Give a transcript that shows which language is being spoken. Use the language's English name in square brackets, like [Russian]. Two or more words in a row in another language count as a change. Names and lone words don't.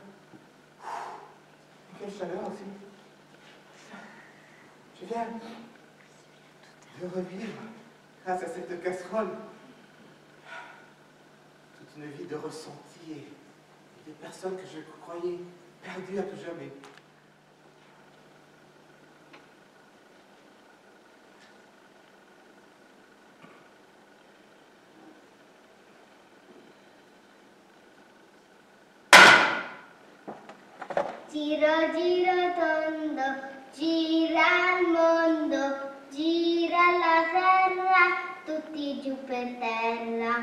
[French] Et quelle chaleur aussi. Je viens de revivre, grâce à cette casserole, toute une vie de ressenti et de personnes que je croyais perdues à tout jamais. [Italian] Giro giro tondo, gira il mondo, gira la terra, tutti giù per terra.